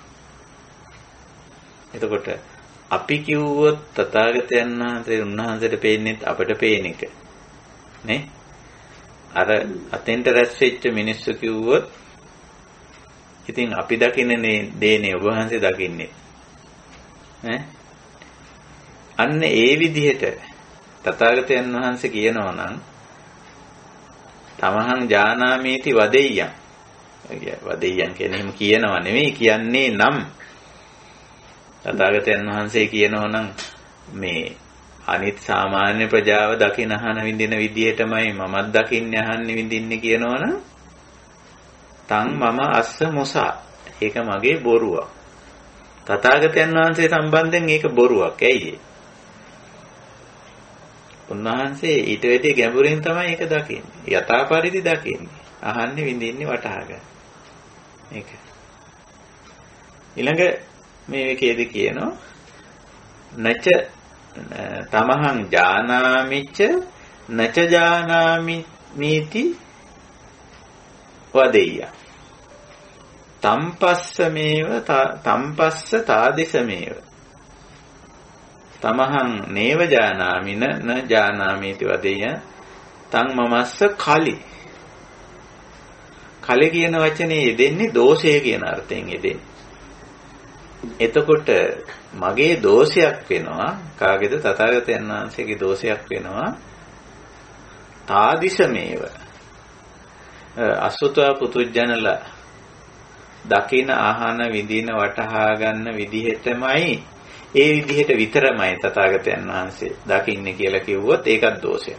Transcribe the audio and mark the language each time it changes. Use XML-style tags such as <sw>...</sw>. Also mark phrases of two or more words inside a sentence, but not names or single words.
<si>එතකොට අපි කිව්වොත් තථාගතයන් වහන්සේ උන්වහන්සේට පේන්නේ අපට පේන එක නේ. අර අතෙන්ට රැස් වෙච්ච මිනිස්සු කිව්වොත් ඉතින් අපි දකින්නේ දේනේ ඔබ වහන්සේ දකින්නේ ඈ. අන්න ඒ විදිහට තථාගතයන් වහන්සේ කියනවා නම්</si> <pi>තමහං ජානාමීති වදෙය්‍යං.</pi> <si>වදෙය්‍යං කියන්නේ එහෙම කියනවා නෙමෙයි කියන්නේ නම් තථාගතයන් වහන්සේ කියනවා නම් මේ අනිත් සාමාන්‍ය ප්‍රජාව දකින අහන විඳින විදිහටමයි මමත් දකින්නේ අහන්නේ විඳින්නේ කියනවනම්</si> <pi>තං මම අස්ස මුසා.</pi> <si>ඒක මගේ බොරුවක්. තථාගතයන් වහන්සේ සම්බන්ධයෙන් ඒක බොරුවක්. ඇයි ඒ? උන්වහන්සේ ඊට වැඩි ගැඹුරින් තමයි ඒක දකින්නේ. යථා පරිදි දකින්නේ. අහන්නේ විඳින්නේ වටහා ගන්න. මේක. ඊළඟ මේකේදී කියනවා</si> <pi>නච තමහං ජානාමිච්ච නච ජානාමි මීති වදෙය්‍ය. තම්පස්ස තාදිසමේව තමහං නේව ජානාමි න ජානාමීති වදෙය්‍ය තං මමස්ස කලි.</pi> <si>කලි කියන වචනේ යෙදෙන්නේ දෝෂය කියන අර්ථයෙන් යෙදෙන්නේ. එතකොට මගේ දෝෂයක් වෙනවා. කාගේද? තථාගතයන් වහන්සේගේ දෝෂයක් වෙනවා. තාදිසමේව අසුතවා පුතුජනලා දකින ආහන විඳින වටහා ගන්න විදිහටමයි ඒ විදිහට විතරමයි තථාගතයන් වහන්සේ දකින්නේ කියලා කිව්වොත් ඒකත් දෝෂයක්.</si>